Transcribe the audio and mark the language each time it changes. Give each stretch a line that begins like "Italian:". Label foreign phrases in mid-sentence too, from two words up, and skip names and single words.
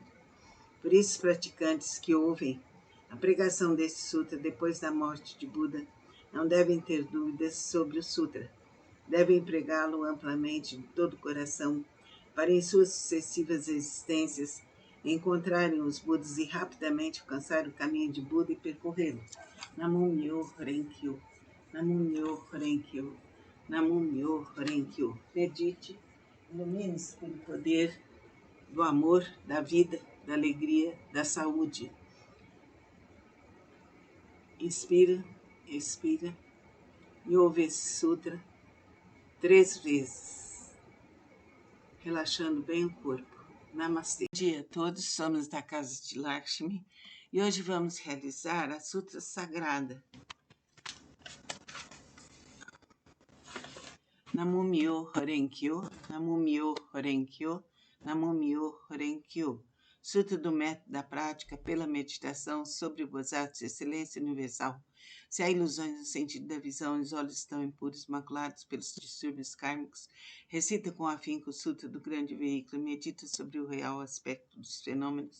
Portuguese: Por isso, os praticantes que ouvem a pregação desse sutra depois da morte de Buda não devem ter dúvidas sobre o sutra. Devem pregá-lo amplamente de todo o coração, para em suas sucessivas existências encontrarem os Budas e rapidamente alcançar o caminho de Buda e percorrê-lo.
Japanese: 南無妙法蓮華経、南無妙法蓮華経、南無妙法蓮華経.
Portuguese: Medite, ilumine-se pelo poder do amor, da vida, da alegria, da saúde. Inspira, expira e ouve esse sutra 3 vezes, relaxando bem o corpo. Namastê. Bom dia a todos, somos da Casa de Lakshmi e hoje vamos realizar a Sutra Sagrada.
Japanese: 南無妙法蓮華経、南無妙法蓮華経、南無妙法蓮華経.
Portuguese: Sutra do método da prática pela meditação sobre o Bodhisattva de excelência universal. Se há ilusões no sentido da visão e os olhos estão impuros, maculados pelos distúrbios kármicos, recita com afinco o Sutra do grande veículo e medita sobre o real aspecto dos fenômenos.